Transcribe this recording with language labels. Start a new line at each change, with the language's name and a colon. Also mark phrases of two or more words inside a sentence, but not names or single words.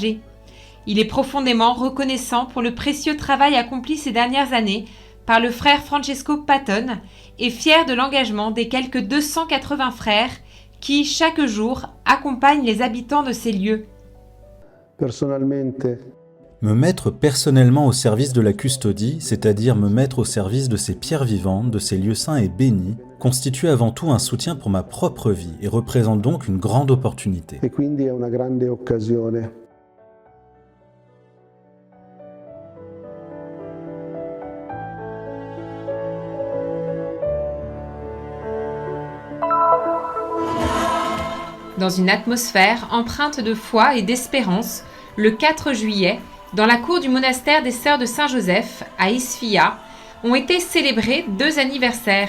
French: Il est profondément reconnaissant pour le précieux travail accompli ces dernières années par le frère Francesco Patton et fier de l'engagement des quelques 280 frères qui, chaque jour, accompagnent les habitants de ces lieux.
Italian: Personalmente,
French: Me mettre personnellement au service de la custodie, c'est-à-dire me mettre au service de ces pierres vivantes, de ces lieux saints et bénis, constitue avant tout un soutien pour ma propre vie et représente donc une grande opportunité.
Italian: e quindi è una grande occasione.
French: Dans une atmosphère empreinte de foi et d'espérance, le 4 juillet, dans la cour du monastère des Sœurs de Saint-Joseph, à Isfia, ont été célébrés 2 anniversaires.